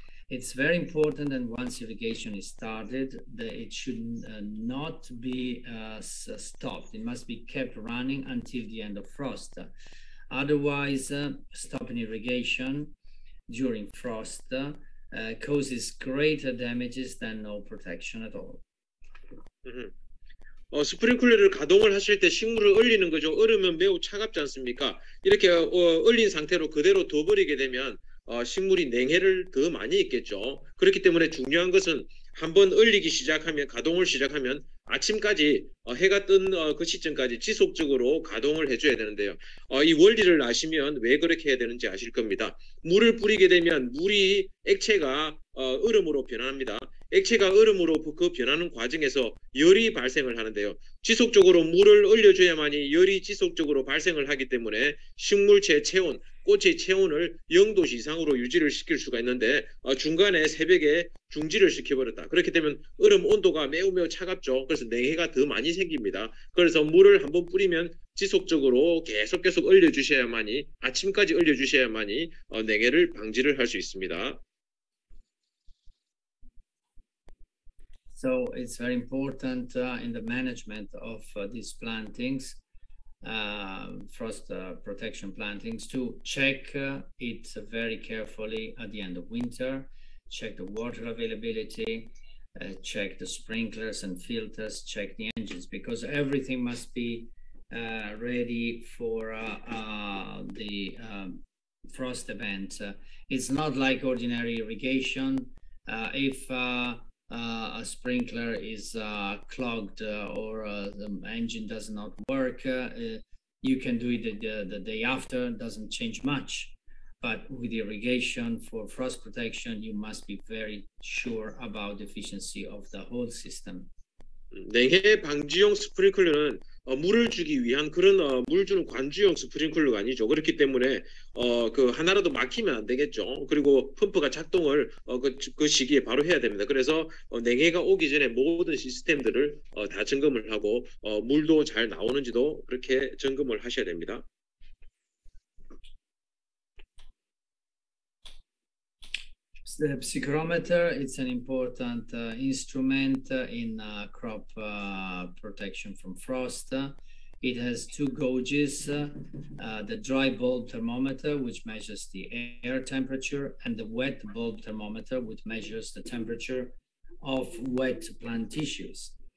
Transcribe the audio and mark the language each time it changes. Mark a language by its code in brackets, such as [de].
[en] It's very important that once irrigation is started, it should not be stopped. It must be kept running until the end of frost. Otherwise, stopping irrigation during frost causes greater damages than no protection at all. [ko] 스프링클러를 가동을 하실 때 식물을 얼리는 거죠. 얼으면 매우 차갑지 않습니까? 이렇게 얼린 상태로 그대로 둬버리게 되면 식물이 냉해를 더 많이 입겠죠. 그렇기 때문에 중요한 것은 한번 얼리기 시작하면 가동을 시작하면 아침까지 해가 뜬 그 시점까지 지속적으로 가동을 해줘야 되는데요. 이 원리를 아시면 왜 그렇게 해야 되는지 아실 겁니다. 물을 뿌리게 되면 물이 액체가 얼음으로 변합니다. 액체가 얼음으로 그 변하는 과정에서 열이 발생을 하는데요. 지속적으로 물을 얼려줘야만이 열이 지속적으로 발생을 하기 때문에 식물체 체온, 꽃의 체온을 0도씨 이상으로 유지를 시킬 수가 있는데 중간에 새벽에 중지를 시켜버렸다. 그렇게 되면 얼음 온도가 매우 차갑죠. 그래서 냉해가 더 많이 생깁니다. 그래서 물을 한번 뿌리면 지속적으로 계속 얼려주셔야만이 아침까지 얼려주셔야만이 냉해를 방지를 할 수 있습니다. [en] So it's very important in the management of these plantings, frost protection plantings, to check it very carefully at the end of winter, check the water availability, check the sprinklers and filters, check the engines, because everything must be ready for the frost event. It's not like ordinary irrigation. If a sprinkler is clogged or the engine does not work, you can do it the day after, doesn't change much. But with irrigation for frost protection, you must be very sure about the efficiency of the whole system. [ko] 냉해 방지용 스프링클러는 물을 주기 위한 그런 물 주는 관주용 스프링클러가 아니죠. 그렇기 때문에 그 하나라도 막히면 안 되겠죠. 그리고 펌프가 작동을 그 시기에 바로 해야 됩니다. 그래서 냉해가 오기 전에 모든 시스템들을 다 점검을 하고 물도 잘 나오는지도 그렇게 점검을 하셔야 됩니다. [en] The psychrometer, it's an important instrument in crop protection from frost. It has two gauges, the dry bulb thermometer, which measures the air temperature, and the wet bulb thermometer, which measures the temperature of wet plant tissues.